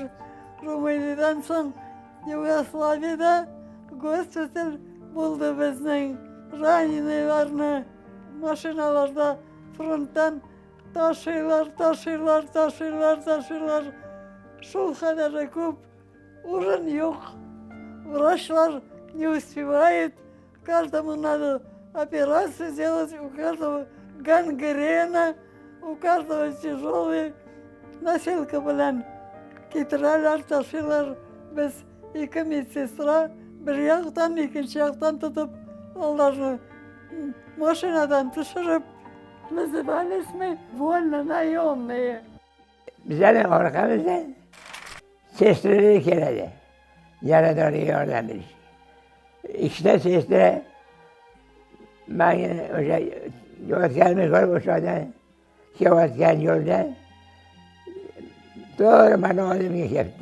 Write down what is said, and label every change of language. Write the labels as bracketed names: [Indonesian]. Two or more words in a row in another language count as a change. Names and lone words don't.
[Uzbek] Ruminiyadan so'ng Yugoslaviyada gospital bo'ldi bizning. Raniylarni mashinalarda frontdan tashiylar. Shu qadar ko'p o'rin yo'q. [Russian] Vrachlar не успевает. Каждому надо операцию сделать, у каждого гангрена, у каждого тяжелый. [Uzbek] Носилка bilan ketirarlar, tashirlar. Biz 2 medsestra bir yoqdan, ikkinchi yoqdan tutib, ularni mashinadan tushirib, [Russian] назывались мы вольно-наемные. [Uzbek] Bizning orqamizdan sestralar keladi. Yaradorga yordam berish. 2 sestra menga o'sha yotganimni ko'rib, o'shadan kelayotgan yo'lda to'g'ri mani oldimga kelibdi.